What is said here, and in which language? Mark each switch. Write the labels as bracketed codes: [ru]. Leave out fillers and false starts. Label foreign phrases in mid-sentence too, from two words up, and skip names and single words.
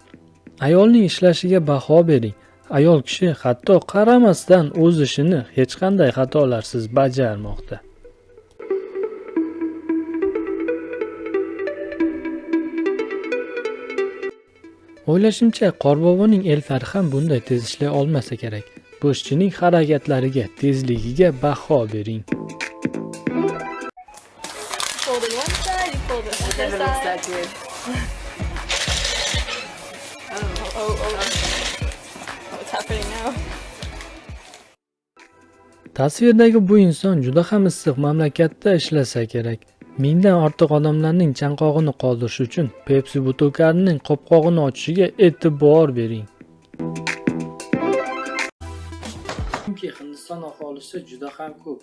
[uz] Ayolning ishlashiga baho bering. Ayol kishi hatto qaramasdan o'z ishini hech qanday xatolarsiz bajarmoqda. O'ylashimcha, Qorboboning elfari ham bunday tez ishlay olmasa kerak. Bu ishchining harakatlariga, tezligiga baho bering. [en] Fold it one side, you fold it the other Never looks side. that good. What's happening now? [uz] Tasvirdagi bu inson juda ham issiq mamlakatda ishlasa kerak. Mingdan ortiq odamlarning chanqog'ini qoldirish uchun Pepsi butilkasining qopqog'ini ochishiga e'tibor bering. Chunki Hindiston aholisi juda ham ko'p.